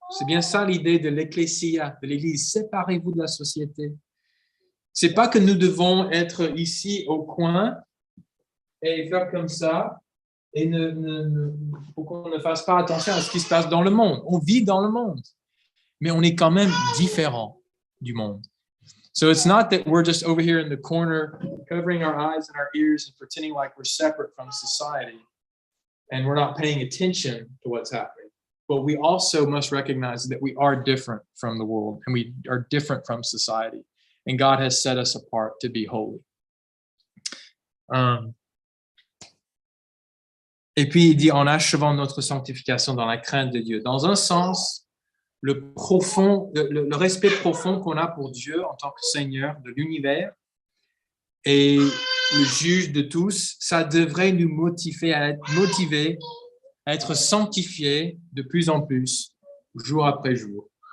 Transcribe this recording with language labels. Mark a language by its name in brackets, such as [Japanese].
[French] C'est bien ça l'idée de l'ecclésia, de l'Église. Séparez-vous de la société. C'est pas que nous devons être ici au coin et faire comme ça et pour qu'on ne fasse pas attention à ce qui se passe dans le monde. On vit dans le monde, mais on est quand même différent du monde. [English] So it's not that we're just over here in the corner, covering our eyes and our ears and pretending like we're separate from society and we're not paying attention to what's happening. But we also must recognize that we are different from the world and we are different from society. And God has set us apart to be holy. [French] Et puis il dit, en achevant notre sanctification dans la crainte de Dieu. Dans un sens, le respect profond qu'on a pour Dieu en tant que Seigneur de l'univers et le juge de tous, ça devrait nous motiver à être sanctifiés de plus en plus, jour après jour.